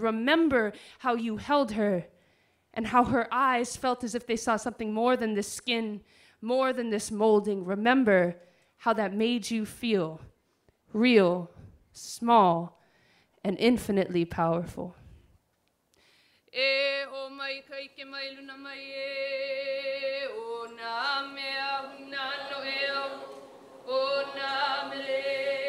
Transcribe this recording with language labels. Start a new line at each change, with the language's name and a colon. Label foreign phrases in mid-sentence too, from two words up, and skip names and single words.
English: Remember how you held her and how her eyes felt as if they saw something more than this skin, more than this molding. Remember how that made you feel real, small, and infinitely powerful.
Hawaiian: E o mai kai ke mai luna mai e o na mea huna no e o na mele